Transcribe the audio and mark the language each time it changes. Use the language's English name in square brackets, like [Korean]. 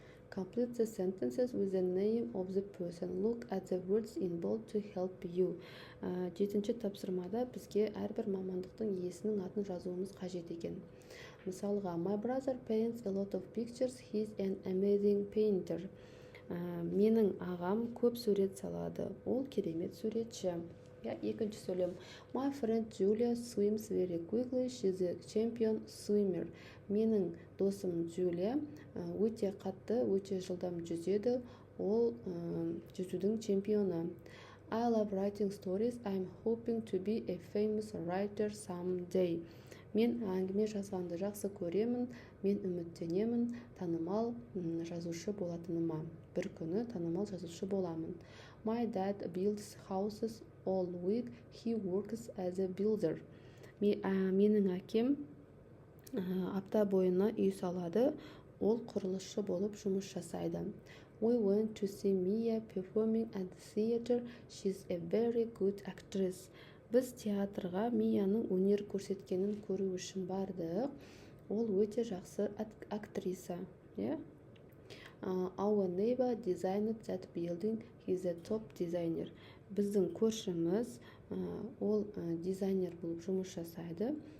[English] Complete the sentences with the name of the person. Look at the words in bold to help you. [Kazakh] 7-ші тапсырмада бізге әрбір мамандықтың иесінің атын жазуымыз қажет екен. Мысалға, [English] my brother paints a lot of pictures. He's an amazing painter. [Kazakh] Менің ағам көп сурет салады. Ол керемет суретші. Екінші сөйлем. [English] My friend Julia swims very quickly. She's a champion swimmer. [Kazakh] Менің досым Джулия өте қатты, өте жылдам жүзеді. Ол жүзудің чемпионы. [English] I love writing stories. I'm hoping to be a famous writer someday. [Kazakh] Мен әңгіме жазғанды жақсы көремін. Мен үміттенемін танымал жазушы болатыныма. Бір күні танымал жазушы боламын. [English] My dad builds houses all week. He works as a builder. [Kazakh] Менің әкем апта бойына үй салады. Ол құрылысшы болып жұмыс жасайды. [English] We went to see Mia performing at the theater. She's a very good actress. [Kazakh] Біз театрға Мияның өнер көрсеткенін көру үшін бардық. Ол өте жақсы актриса. [English] Our neighbor designed that building. He's a top designer. [Kazakh] Біздің көршіміз ол дизайнер болып жұмыс жасайды.